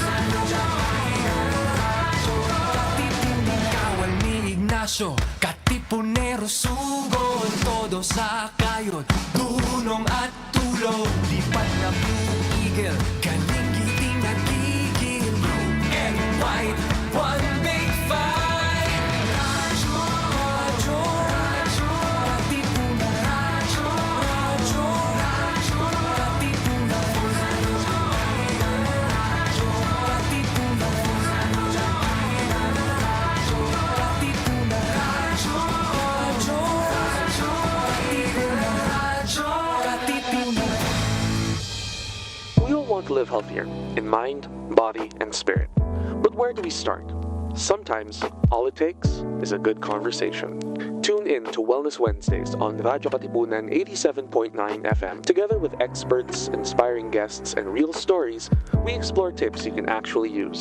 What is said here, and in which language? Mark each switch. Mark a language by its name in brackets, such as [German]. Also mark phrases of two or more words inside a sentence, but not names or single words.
[Filipino] Katipunan. Kawal ni Ignacio, Katipunero sugod, todo sa kayod, tulong at tulong. Lipad na Blue Eagle, galing giting nagigil. [English] Blue and white, one big fight. Radyo, radyo, radyo, Katipunan. Radyo, radyo, radyo, Katipunan. Radyo, Katipunan. Katipunan. Radyo, radyo, radyo, Katipunan. Radyo, Katipunan. We all want to live healthier in mind, body, and spirit. But where do we start? Sometimes, all it takes is a good conversation. Tune in to Wellness Wednesdays on Radyo Katipunan 87.9 FM. Together with experts, inspiring guests, and real stories, we explore tips you can actually use.